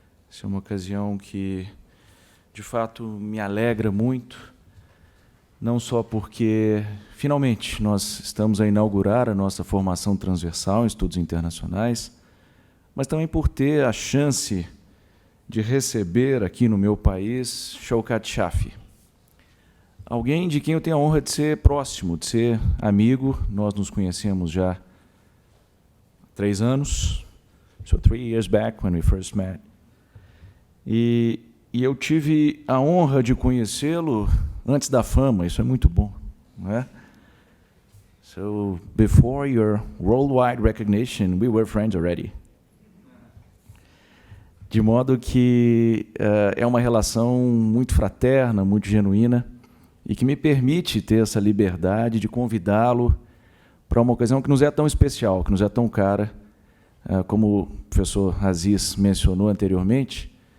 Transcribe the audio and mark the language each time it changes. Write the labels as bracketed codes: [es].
[pt] Essa é uma ocasião que, de fato, me alegra muito, não só porque, finalmente, nós estamos a inaugurar a nossa formação transversal em Estudos Internacionais, mas também por ter a chance de receber aqui no meu país Showkat Shafi, alguém de quem eu tenho a honra de ser próximo, de ser amigo. Nós nos conhecemos já há 3 anos, [en] so 3 years back when we first met. [pt] E eu tive a honra de conhecê-lo antes da fama, isso é muito bom, não é? [en] So, before your worldwide recognition, we were friends already. [pt] De modo que é uma relação muito fraterna, muito genuína, e que me permite ter essa liberdade de convidá-lo para uma ocasião que nos é tão especial, que nos é tão cara, como o professor Aziz mencionou anteriormente.